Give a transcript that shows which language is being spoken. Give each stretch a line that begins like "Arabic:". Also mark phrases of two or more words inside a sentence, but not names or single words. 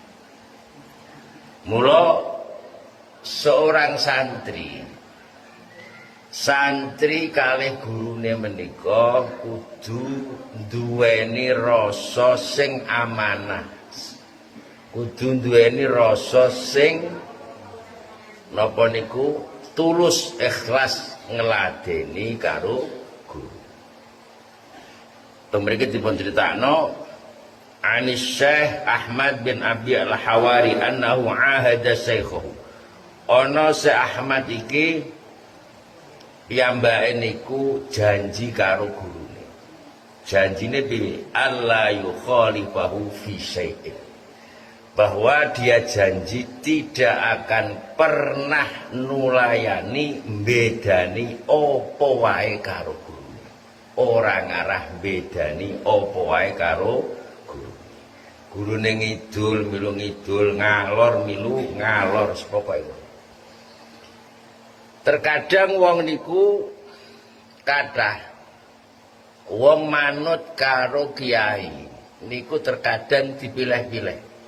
Javanese: Mula seorang santri kalih gurune menika kudu duweni rasa sing amanah, kudu duweni rasa sing napa niku tulus ikhlas ngeladeni karo guru. Mriki dipun critakno Anis Syekh Ahmad bin Abi al-Hawari
Arabic: annahu ahada shaykhahu.
Javanese: Ana Syekh Ahmad iki piyambake niku janji karo gurune. Janjine piye? Allah yukhalifahu fi syai'in.
Indonesian: Bahwa dia janji tidak akan pernah
Javanese: nulayani mbedani apa wae karo guru. Ora ngarah mbedani apa wae karo guru. Gurune ngidul milu ngidul, ngalor milu ngalor pokoke. Terkadang wong niku kathah wong manut karo kiai niku terkadang dipilih-pilih.